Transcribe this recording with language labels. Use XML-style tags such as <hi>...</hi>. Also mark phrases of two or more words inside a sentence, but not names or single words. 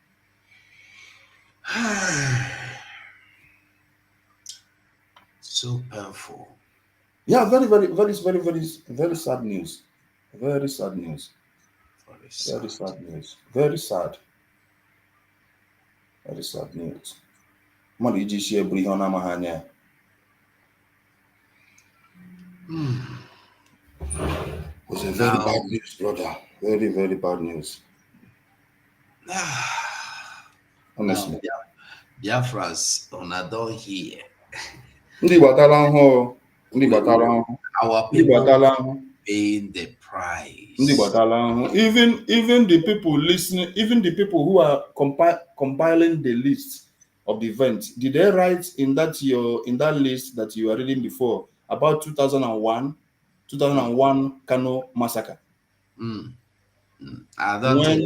<en>So painful. Yeah, very, very, very, very, very, very sad news. Very sad news. Very sad news. Very sad. Very sad news.</en> <ig>Mmadụ iji isi eburu ihe ọ na-amaghị anya.</ig> <en>It's a very Now, bad news, brother. Very, very bad news. now, Honestly. Biafras on a door here.</en> <ig>Ndị gbatala ahụhụ. Ndị gbatala</ig> <en>We,</en> <ig>ahụhụ.</ig> <en>our</en> <ig>Ndị</ig> <en>people</en> <ig>gbatala ahụhụ.</ig> <en>paying the</en> <ig>Ndị</ig> <en>price.</en> <ig>gbatala ahụhụ.</ig> <en>Even the people listening, even the people who are compiling the list of the events, did they write in that list that you were reading before about 2001 Kano massacre? Mm. I don't think.</en>